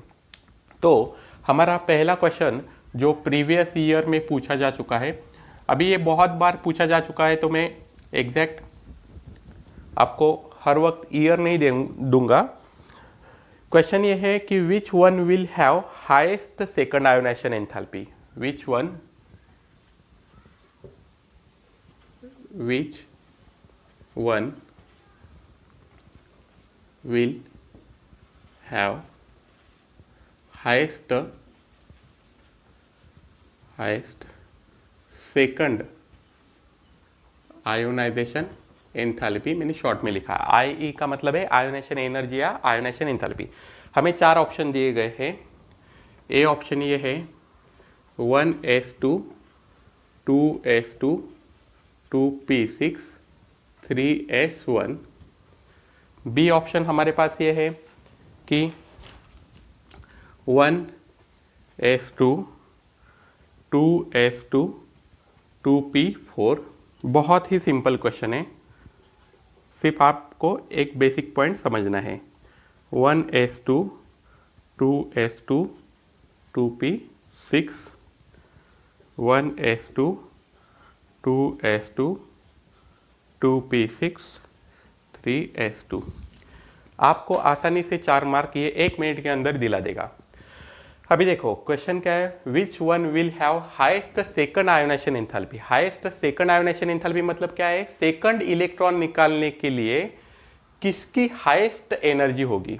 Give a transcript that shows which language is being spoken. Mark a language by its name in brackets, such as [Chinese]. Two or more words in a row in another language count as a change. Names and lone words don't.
[Hindi] तो हमारा पहला क्वेश्चन जो [English] previous year [Hindi] में पूछा जा चुका है, अभी ये बहुत बार पूछा जा चुका है, तो मैं एग्जैक्ट आपको हर वक्त ईयर नहीं दूंगा। क्वेश्चन ये है कि [English] which one will have highest second ionization enthalpy? which one will have highest second ionization एंथैल्पी [Hindi] मैंने शॉर्ट में लिखा। IE का मतलब है [English] ionization energy [Hindi] या [English] ionization enthalpy. [Hindi] हमें 4 ऑप्शन दिए गए हैं। [English] A option [Hindi] ये है 1s2 2s2 2p6 3s1। [English] B option [Hindi] हमारे पास ये है कि 1s2 2s2 2p4। बहुत ही [English] simple question [Hindi] है, सिर्फ आपको एक [English] basic point [Hindi] समझना है। 1s2 2s2 2p6 1s2 2s2 2p6 3s2। आपको आसानी से 4 मार्क ये 1 मिनट के अंदर दिला देगा। अभी देखो क्वेश्चन क्या है, [English] which one will have highest second ionization enthalpy. highest second ionization enthalpy [Hindi] मतलब क्या है, [English] second electron [Hindi] निकालने के लिए किसकी [English] highest energy [Hindi] होगी।